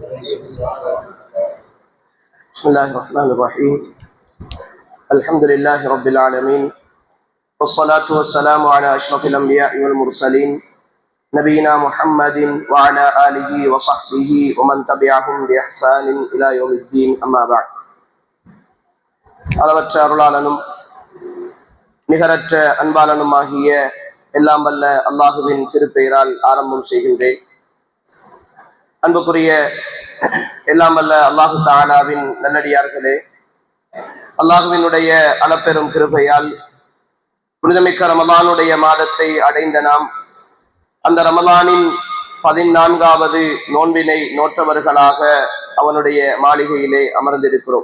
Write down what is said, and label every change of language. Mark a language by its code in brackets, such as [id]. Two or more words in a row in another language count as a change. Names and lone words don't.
[ar] بسم الله الرحمن الرحيم. الحمد لله رب العالمين، والصلاة والسلام على أشرف الأنبياء والمرسلين نبينا محمد وعلى آله وصحبه ومن تبعهم بإحسان إلى يوم الدين. أما بعد. [ta] அளவற்ற அருளாளனும் நிகரற்ற அன்பாளனுமாகிய எல்லாம் வல்ல அல்லாஹுவின் திருப்பெயரால் ஆரம்பம் செய்கின்றேன். அன்புக்குரிய எல்லாம் வல்ல [ar] الله تعالى [ta] நல்லடியார்களே, அல்லாஹுவினுடைய அளப்பெரும் கிருபையால் புனிதமிக்க ரமலானுடைய மாதத்தை அடைந்த நாம் அந்த ரமலானின் 14வது நோன்பினை நோற்றவர்களாக அவனுடைய மாளிகையிலே அமர்ந்திருக்கிறோம்.